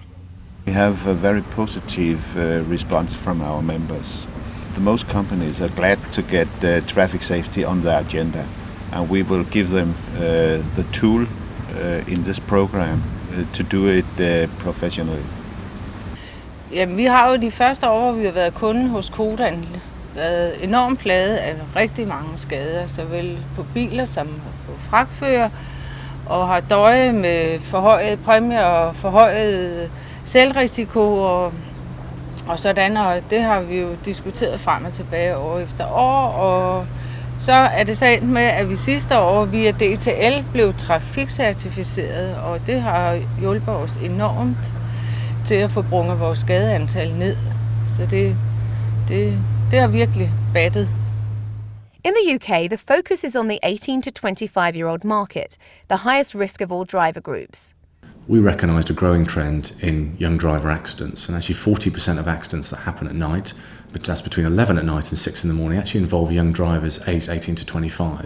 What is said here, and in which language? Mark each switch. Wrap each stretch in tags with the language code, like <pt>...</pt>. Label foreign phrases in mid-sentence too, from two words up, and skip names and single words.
<en>We have a very positive response from our members. The most companies are glad to get traffic safety on their agenda, and we will give them the tool in this program to do it professionally.</en> <da>Jamen, vi har jo de første år, hvor vi har været kunde hos Kodan, været enormt plaget af rigtig mange skader, såvel på biler som på fragtfører, og har døje med forhøjet præmier og forhøjet selvrisiko og sådan, og det har vi jo diskuteret frem og tilbage år efter år, og så er det så endt med, at vi sidste år via DTL blev trafikcertificeret, og det har hjulpet os enormt til at få brunget vores skadeantal ned. Så det har virkelig battet.</da> <en>In the UK, the focus is on the 18 to 25-year-old market, the highest risk of all driver groups. We recognised a growing trend in young driver accidents, and actually 40% of accidents that happen at night, but that's between 11 at night and 6 in the morning, actually involve young drivers aged 18 to 25.</en>